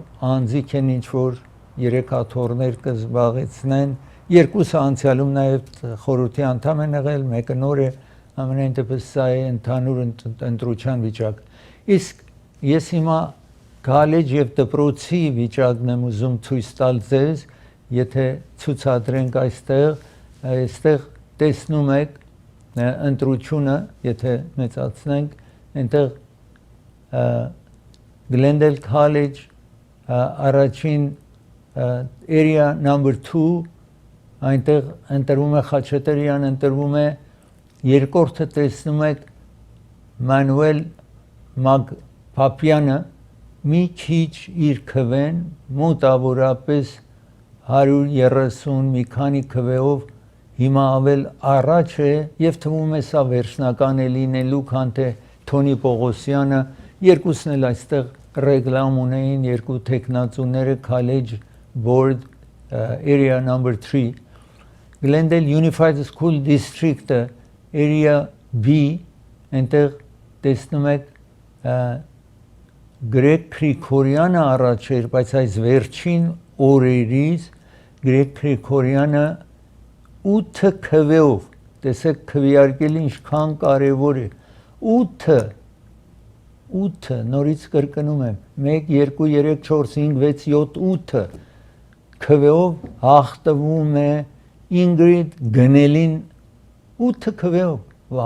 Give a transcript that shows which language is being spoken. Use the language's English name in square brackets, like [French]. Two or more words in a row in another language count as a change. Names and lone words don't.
[Armenian] անձիկ են ինչ որ 3 աթոռներ կզբաղեցնեն, երկուսը անցյալում նաեւ խորհրդի անդամ են եղել, մեկը նոր է, ամենայն դեպս սա է ընդհանուր ընտրության վիճակ։ Իսկ ես հիմա քալեջ եւ դպրոցի վիճակն եմ ուզում ցույց տալ ձեզ, եթե ցուցադրենք այստեղ տեսնում եք ընտրությունը, եթե մեծացնենք, այնտեղ Glendale College առաջին [English] area number 2 [Armenian] այնտեղ ընտրվում է Խաչատրյան, ընտրվում է երկրորդը տեսնում եք Մանուել Մագ-Փափյանը մի քիչ իր քվեն մոտավորապես 130 մի քանի քվեով հիմա ավել առաջ է եւ թվում է սա վերջնական է լինելու, քան թե Թոնի Պողոսյանը, երկուսն էլ այստեղ ռեգլամ ունեին, երկու տեխնացուները [English] college board area number 3 Glendale Unified School District area B [Armenian] այնտեղ տեսնում եք Գրեգ Քրիքորյանը առաջ էր, բայց այս վերջին օրերից Գրեգ Քրիքորյանը 8 քվեով, տեսեք քվեարկելը ինչքան կարևոր է, 8 նորից կրկնում եմ, 1, 2, 3, 4, 5, 6, 7, 8 քվեով հաղթվում է Ինգրիդ Գնելին 8 քվեով